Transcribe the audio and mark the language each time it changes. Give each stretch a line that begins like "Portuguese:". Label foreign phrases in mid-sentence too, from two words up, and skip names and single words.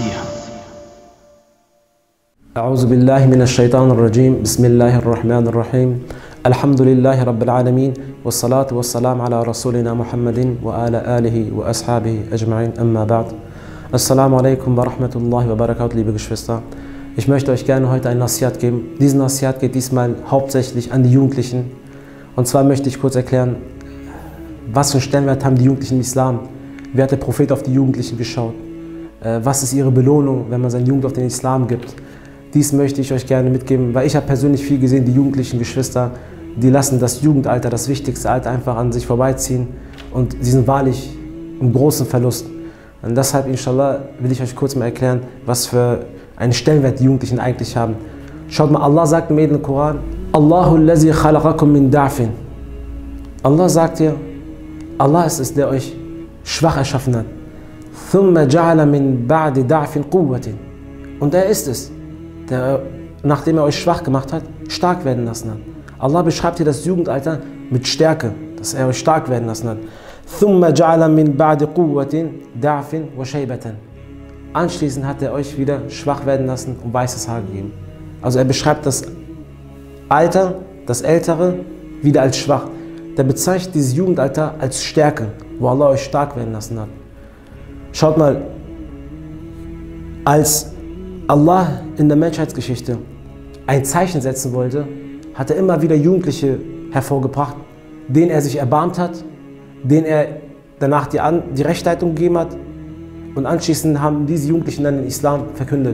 Arabic: أعوذ بالله من الشيطان الرجيم. بسم الله الرحمن الرحيم. الحمد لله رب العالمين والصلاة والسلام على رسولنا محمد وعلى آله وأصحابه أجمعين. أما بعد. السلام عليكم و رحمة الله و بركاته,
German: liebe Geschwister. Ich möchte euch gerne heute ein Nasihat geben. Diesen Nasihat geht diesmal hauptsächlich an die Jugendlichen. Und zwar möchte ich kurz erklären, was für einen Stellenwert haben die Jugendlichen im Islam? Wie hat der Prophet auf die Jugendlichen geschaut? Was ist ihre Belohnung, wenn man seine Jugend auf den Islam gibt? Dies möchte ich euch gerne mitgeben, weil ich habe persönlich viel gesehen, die jugendlichen Geschwister, die lassen das Jugendalter, das wichtigste Alter, einfach an sich vorbeiziehen und sie sind wahrlich im großen Verlust. Und deshalb, inshallah, will ich euch kurz mal erklären, was für einen Stellenwert die Jugendlichen eigentlich haben. Schaut mal, Allah sagt im Edlen Koran,
Arabic: الله الذي خلقكم من ضعف.
German: Allah sagt hier, Allah ist es, der euch schwach erschaffen hat.
Arabic: ثم جعل من بعد ضعف قوة.
German: Und er ist es, der, nachdem er euch schwach gemacht hat, stark werden lassen hat. Allah beschreibt hier das Jugendalter mit Stärke, dass er euch stark werden lassen hat.
Arabic: ثُمَّ جَعَلَ مِنْ بَعْدِ قُوَّةٍ دَعْفٍ وَشَيْبَةً.
German: Anschließend hat er euch wieder schwach werden lassen und weißes Haar gegeben. Also er beschreibt das Alter, das Ältere, wieder als schwach. Der bezeichnet dieses Jugendalter als Stärke, wo Allah euch stark werden lassen hat. Schaut mal, als Allah in der Menschheitsgeschichte ein Zeichen setzen wollte, hat er immer wieder Jugendliche hervorgebracht, denen er sich erbarmt hat, denen er danach die Rechtsleitung gegeben hat, und anschließend haben diese Jugendlichen dann den Islam verkündet.